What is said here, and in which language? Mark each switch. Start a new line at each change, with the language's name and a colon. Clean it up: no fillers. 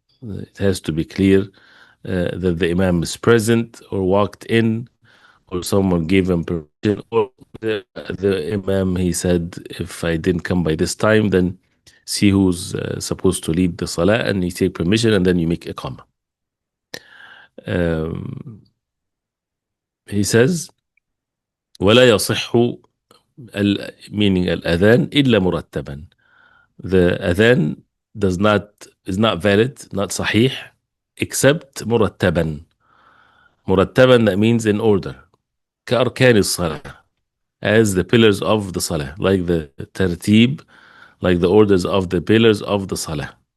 English: It has to be clear that the imam is present or walked in, or someone gave him permission, or the imam, he said, if I didn't come by this time, then see who's supposed to lead the salah, and you take permission, and then you make iqamah. He says,
Arabic: ولا يصح
English: meaning
Arabic: الأذان إلا مرتبا.
English: The adhan is not valid, not sahih, except مرتبا. مرتبا, that means in order.
Arabic: كأركان الصلاة,
English: as the pillars of the salah, like the tartib, like the orders of the pillars of the salah.